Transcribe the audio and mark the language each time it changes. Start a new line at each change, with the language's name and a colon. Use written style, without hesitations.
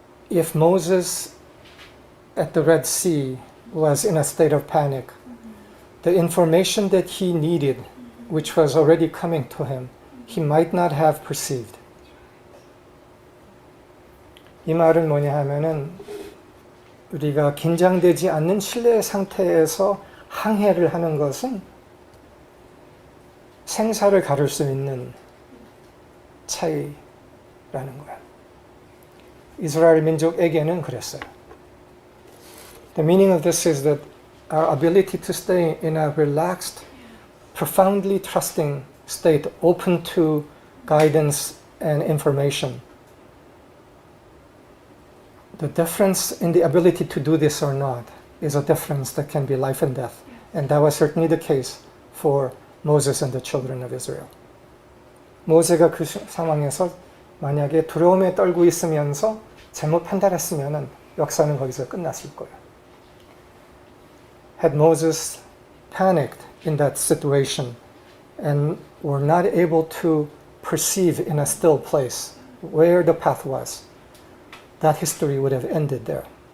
English: If Moses at the Red Sea was in a state of panic, the information that he needed, which was already coming to him, he might not have perceived.
Korean: 이 말은 뭐냐 하면은 우리가 긴장되지 않는 신뢰 상태에서 항해를 하는 것은 생사를 가를 수 있는 차이라는 거야. 이스라엘 민족에게는 그랬어요.
English: The meaning of this is that our ability to stay in a relaxed, profoundly trusting state, open to guidance and information. The difference in the ability to do this or not is a difference that can be life and death. And that was certainly the case for Moses and the children of Israel.
Korean: 모세가 그 상황에서 만약에 두려움에 떨고 있으면서 잘못 판단했으면 역사는 거기서 끝났을 거예요.
English: Had Moses panicked in that situation and were not able to perceive in a still place where the path was, that history would have ended there.